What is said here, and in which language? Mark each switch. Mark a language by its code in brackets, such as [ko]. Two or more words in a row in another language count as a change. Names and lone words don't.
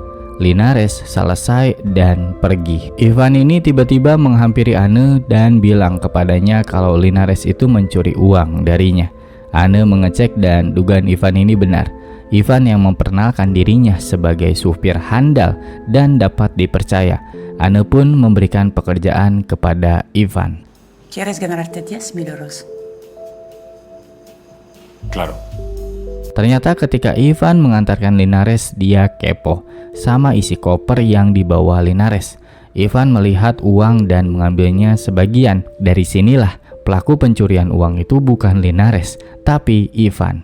[id] Linares selesai dan pergi. Ivan ini tiba-tiba menghampiri Anne dan bilang kepadanya kalau Linares itu mencuri uang darinya. Anne mengecek dan dugaan Ivan ini benar. Ivan yang memperkenalkan dirinya sebagai supir handal dan dapat dipercaya. Anne pun memberikan pekerjaan kepada Ivan. [es] ¿Quieres ganarte 10.000 euros? Claro. [id] Ternyata ketika Ivan mengantarkan Linares, dia kepo sama isi koper yang dibawa Linares. Ivan melihat uang dan mengambilnya sebagian. Dari sinilah pelaku pencurian uang itu bukan Linares, tapi Ivan.